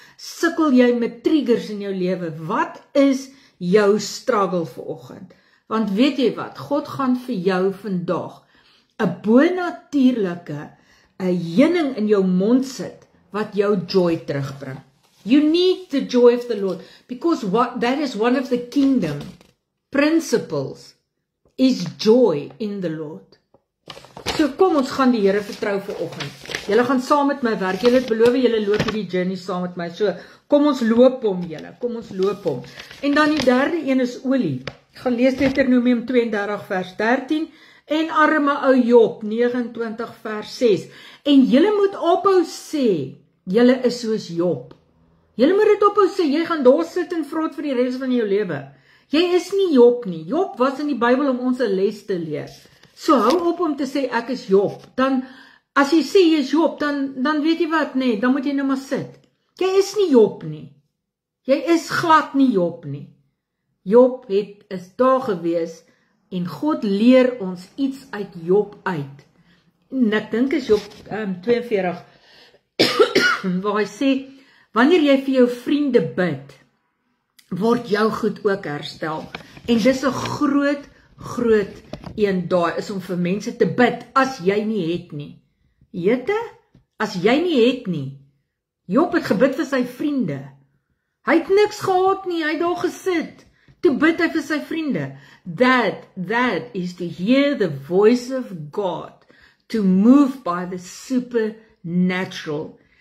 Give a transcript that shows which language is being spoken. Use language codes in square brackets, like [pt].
[af] Sukkel jy met triggers in jou lewe? Wat is jou struggle vanoggend? Want weet jy wat? God gaan vir jou vandag 'n bonatuurlike 'n heuning in jou mond sit wat jou joy terugbring. [en] You need the joy of the Lord, because that is one of the kingdom principles, is joy in the Lord. [af] So kom ons gaan die Here vertrou vanoggend. Julle gaan saam met my werk. Julle het beloof julle loop hierdie journey saam met my. So kom ons loop hom julle. Kom ons loop hom. En dan die derde een is olie. Ek gaan lees Deuteronomium 32 vers 13 en arme ou Job 29 vers 6. En julle moet ophou sê, julle is soos Job. Jy moet dit ophou sê, jy gaan daar sit en vrot vir die res van jou lewe. Jy is nie Job nie. Job was in die Bybel om ons 'n les te leer. So hou op om te sê ek is Job. Dan as jy sê jy is Job, dan weet jy wat, nee, dan moet jy nou maar sit. Jy is nie Job nie. Jy is glad nie Job nie. Job is daar gewees en God leer ons iets uit Job uit. En ek dink is Job 42 waar hy sê, wanneer jy vir jou vriende bid, word jou goed ook herstel. En dis 'n groot een daar is om vir mense te bid as jy nie het nie. Jette, as jy nie het nie. Job het gebid vir sy vriende. Hy het niks gehad nie, hy het daar gesit. Toe bid hy vir sy vriende. [en] That is to hear the voice of God, to move by the supernatural.